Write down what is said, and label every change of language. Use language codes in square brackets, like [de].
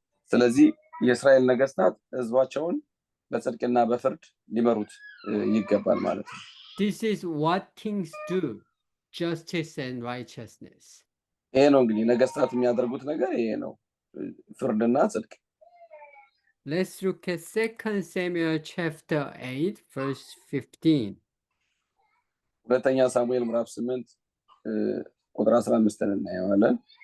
[am] ስለዚህ የእስራኤል ነገስታት ህዝባቸውን በጽድቅና በፍርድ ሊመሩት ይገባል ማለት ነው። [en] This is what kings do, justice and righteousness. [am] ይሄ ነው እንግዲህ ነገስታት የሚያደርጉት ነገር ይሄ ነው፣ ፍርድና ጽድቅ። [en] Let's look at 2 Samuel chapter 8 verse 15. [am] ሁለተኛ ሳሙኤል ምዕራፍ 8 ቁጥር 15 እናየዋለን።